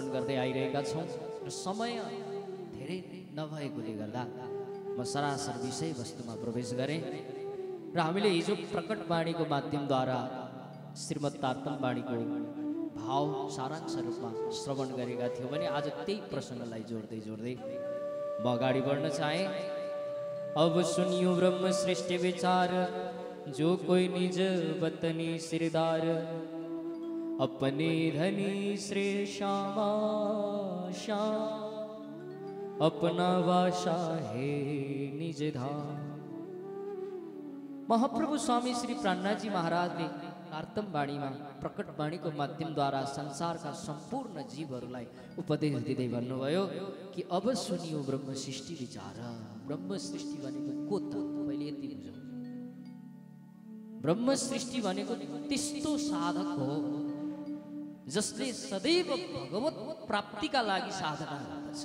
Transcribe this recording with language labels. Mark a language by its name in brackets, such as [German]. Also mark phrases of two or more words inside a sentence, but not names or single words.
[Nepali] गर्दै आइरहेका छौँ र समय धेरै नभएकोले गर्दा म सरासर विषयवस्तुमा प्रवेश गरेँ र हामीले हिजो प्रकट वाणीको माध्यमद्वारा श्रीमद् तारतम वाणीको भाव सारांश रूपमा श्रवण गरेका थियौँ भने आज त्यही प्रसङ्गलाई जोड्दै जोड्दै म अगाडि बढ्न चाहेँ। [Hindi] अब सुनियो ब्रह्म सृष्टि विचार, जो कोई निज वतनी सिरदार, अपने धनी श्रेय श्यामा श्याम, अपना वासा है निज धाम। [Nepali] महाप्रभु स्वामी श्री प्राणनाथजी महाराजले तारतम वाणीमा प्रकट वाणीको माध्यमद्वारा संसारका सम्पूर्ण जीवहरूलाई उपदेश दिँदै भन्नुभयो कि [Hindi] अब सुनियो ब्रह्म सृष्टि विचार। [Nepali] ब्रह्म सृष्टि भनेको को त पहिले यति बुझौँ। ब्रह्म सृष्टि भनेको त्यस्तो साधक हो जसले सदैव भगवत प्राप्तिका लागि साधना गर्दछ।